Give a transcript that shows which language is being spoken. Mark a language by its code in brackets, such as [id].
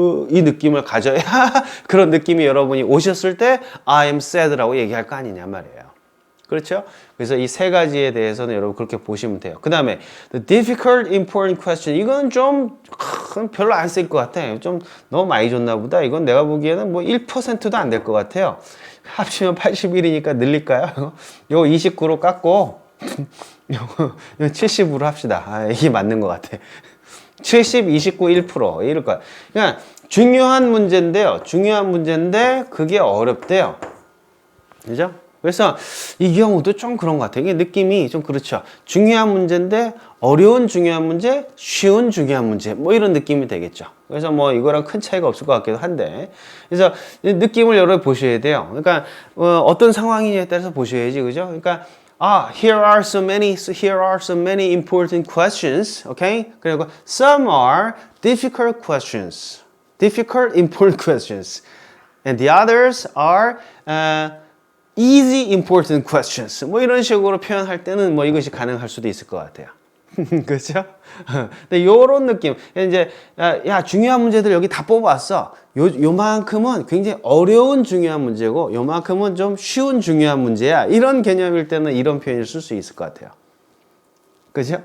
[ko] 이 느낌을 가져야 그런 느낌이 여러분이 오셨을 때 [en] I am sad [ko] 라고 얘기할 거 아니냐 말이에요. 그렇죠? 그래서 이 세 가지에 대해서는 여러분 그렇게 보시면 돼요. 그 다음에 [en] the difficult, important question. [ko] 이건 좀 별로 안 쓸 것 같아. 좀 너무 많이 줬나 보다. 이건 내가 보기에는 뭐 1%도 안 될 것 같아요. 합치면 81이니까 늘릴까요? 요거 29로 깎고 요거 70으로 합시다. 이게 맞는 것 같아. 70, 29, 1% 이럴 거야. 그러니까 중요한 문제인데요. 중요한 문제인데 그게 어렵대요. 그죠? 그래서 이 경우도 좀 그런 것 같아요. 이게 느낌이 좀 그렇죠. 중요한 문제인데 어려운 중요한 문제, 쉬운 중요한 문제 뭐 이런 느낌이 되겠죠. 그래서 뭐 이거랑 큰 차이가 없을 것 같기도 한데 그래서 이 느낌을 여러 보셔야 돼요. 그러니까 어떤 상황이냐에 따라서 보셔야지. 그죠? 그러니까 [en] here are so many important questions. Okay? [ko] 그리고 [en] some are difficult questions. difficult, important questions. And the others are easy, important questions. [ko] 뭐 이런 식으로 표현할 때는 뭐 이것이 가능할 수도 있을 것 같아요. 그렇죠? 근데 요런 느낌. 이제 야 중요한 문제들 여기 다 뽑아왔어. 요만큼은 굉장히 어려운 중요한 문제고 요만큼은 좀 쉬운 중요한 문제야. 이런 개념일 때는 이런 표현을 쓸 수 있을 것 같아요. 그죠?